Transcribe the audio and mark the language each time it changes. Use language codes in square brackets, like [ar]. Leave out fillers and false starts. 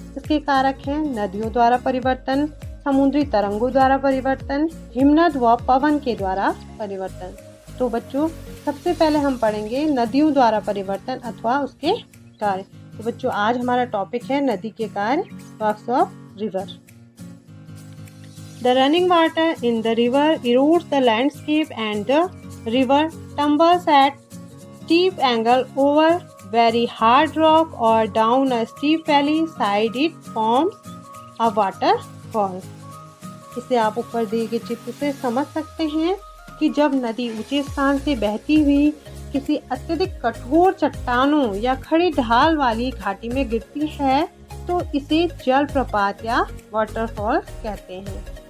[hi] इसके कारक हैं नदियों द्वारा परिवर्तन, समुद्री तरंगों द्वारा परिवर्तन, हिमनद व पवन के द्वारा परिवर्तन। तो बच्चों, सबसे पहले हम पढ़ेंगे नदियों द्वारा परिवर्तन अथवा उसके कार्य। तो बच्चों, आज हमारा टॉपिक है नदी के कार्य, works of river. [en] The running water in the river erodes the landscape and the river tumbles at steep angle over very hard rock or down a steep valley side. It forms a waterfall. [hi] इसे आप ऊपर दिए गए चित्र से समझ सकते हैं कि जब नदी ऊंचे स्थान से बहती हुई किसी अत्यधिक कठोर चट्टानों या खड़ी ढाल वाली घाटी में गिरती है तो इसे जलप्रपात या वाटरफॉल कहते हैं।